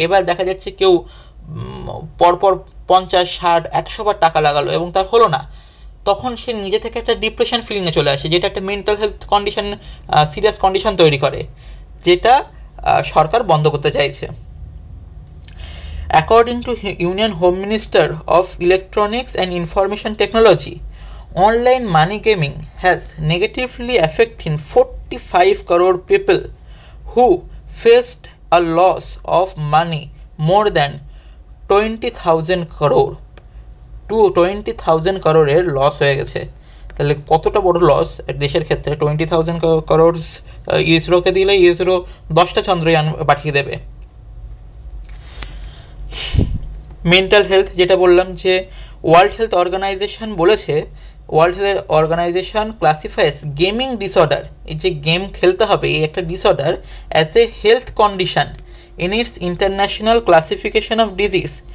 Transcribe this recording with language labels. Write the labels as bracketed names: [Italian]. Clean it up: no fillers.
[Bangla] এবার দেখা যাচ্ছে কেউ পরপর 50, 60, 100 বার টাকা লাগালো এবং তার হলো না, তখন সে নিজে থেকে একটা ডিপ্রেশন ফিলিংয়ে চলে আসে, যেটা একটা mental health condition, serious condition তৈরি করে, যেটা সরকার বন্ধ করতে চাইছে। [English] According to Union Home Minister of Electronics and Information Technology, online money gaming has negatively affected 45 crore people who faced a loss of money more than 20,000 crore to 20,000 crore [Bangla] এর loss হয়ে গেছে। তাহলে কতটা বড় লস দেশের ক্ষেত্রে। 20,000 crore ইসরোকে দিলে ইসরো 10টা চন্দ্রযান পাঠিয়ে দেবে। [English] mental health, [Bangla] যেটা বললাম যে [English] World Health Organization বলেছে, World Health Organization classifies gaming disorder, [Bangla] এই যে গেম খেলতে হবে এই একটা disorder, [English] As a health condition in its international classification of disease.